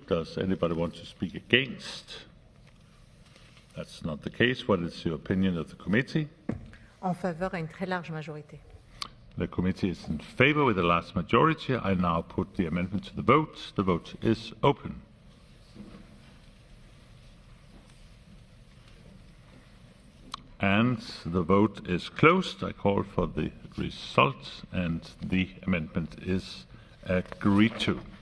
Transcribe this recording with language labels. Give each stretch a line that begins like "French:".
English: Does anybody want to speak against? That's not the case. What is the opinion of the committee?
French: En faveur à une très large majorité.
English: The committee is in favor with a large majority. I now put the amendment to the vote. The vote is open. And the vote is closed. I call for the result, and the amendment is agreed to.